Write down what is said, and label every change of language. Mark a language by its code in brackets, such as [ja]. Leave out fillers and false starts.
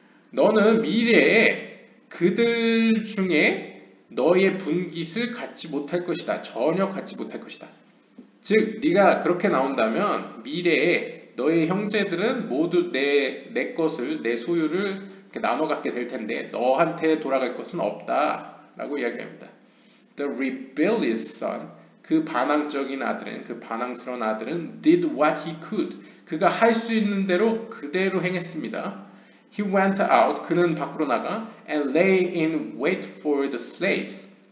[ko] 너는 미래에 그들 중에 너의 분깃을 갖지 못할 것이다. 전혀 갖지 못할 것이다. 즉 네가 그렇게 나온다면 미래에 너의 형제들은 모두 내 것을 내 소유를 나눠 갖게 될 텐데 너한테 돌아갈 것은 없다 라고 이야기합니다. [en] The rebellious son, [ko] 그 반항적인 아들은, 그 반항스러운 아들은 [en] did what he could. [ko] 그가 할 수 있는 대로 그대로 행했습니다. [en] He went out. [ko] 그는 밖으로 나가 [en] and lay in wait for the slaves.